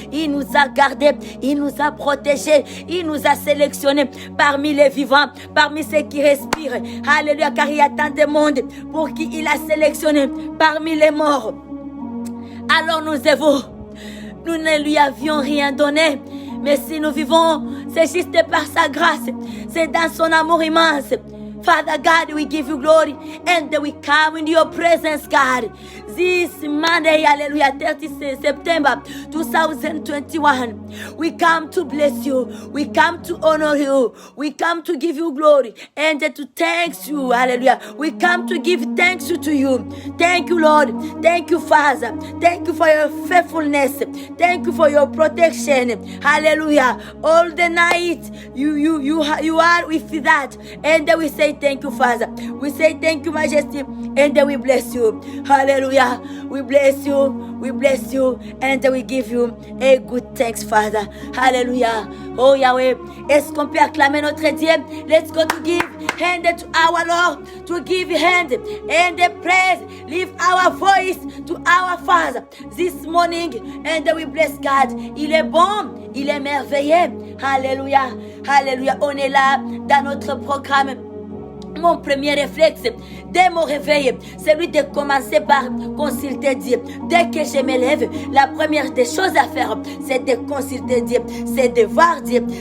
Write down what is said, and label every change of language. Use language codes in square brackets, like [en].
[fr] Il nous a gardés, il nous a protégés, il nous a sélectionnés parmi les vivants, parmi ceux qui respirent. Alléluia, car il y a tant de monde pour qui il a sélectionné parmi les morts. Alors nous avons. Nous ne lui avions rien donné. Mais si nous vivons, c'est juste par sa grâce. C'est dans son amour immense. [en] Father God, we give you glory and we come in your presence, God. This Monday, hallelujah, 30 September 2021, we come to bless you. We come to honor you. We come to give you glory and to thank you, hallelujah. We come to give thanks to you. Thank you, Lord. Thank you, Father. Thank you for your faithfulness. Thank you for your protection. Hallelujah. All the night, you are with that. And we say thank you, Father. We say thank you, Majesty, and we bless you. Hallelujah. We bless you. We bless you, and we give you a good thanks, Father. Hallelujah. [fr] Oh Yahweh, est-ce qu'on peut acclamer notre Dieu? [en] Let's go to give hand to our Lord, to give hand and praise. Lift our voice to our Father this morning, and we bless God. [fr] Il est bon, il est merveilleux. Hallelujah. Hallelujah. On est là dans notre programme. Mon premier réflexe, dès mon réveil, c'est lui de commencer par consulter Dieu. Dès que je me lève, la première des choses à faire, c'est de consulter Dieu. C'est de voir Dieu.